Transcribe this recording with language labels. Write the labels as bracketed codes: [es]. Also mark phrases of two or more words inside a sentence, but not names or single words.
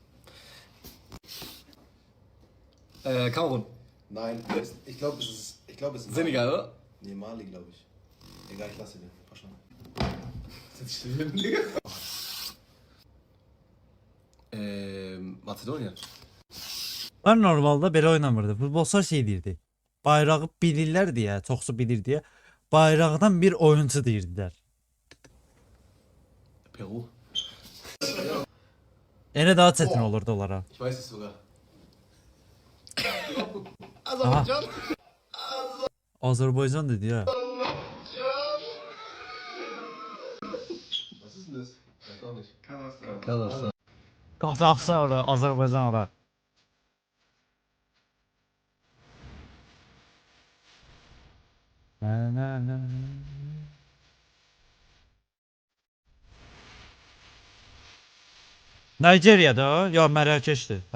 [de] Kamerun. Nein, ich glaube, es ist Senegal, oder? Nee, Mali, glaube ich. Egal, ich lasse den. Verstanden. [az] Macedonya. Ben normalde belə oynamırdı. Futbolçular şey deyirdi. Bayrağı bilirlər deyə, çoxsu bilir deyə, bayraqdan bir oyuncu deyirdilər. Peru. Elə daha çətin olurdu onlara. [de] Ich weiß es sogar. [az] Azərbaycan. Azərbaycan dedi ya. [de] Was ist denn das? Weiß auch nicht. Kasachstan. [az] Qazaxıstan ora, Azərbaycan ora. Nigeriyada o? Yox, Mərakeşdir.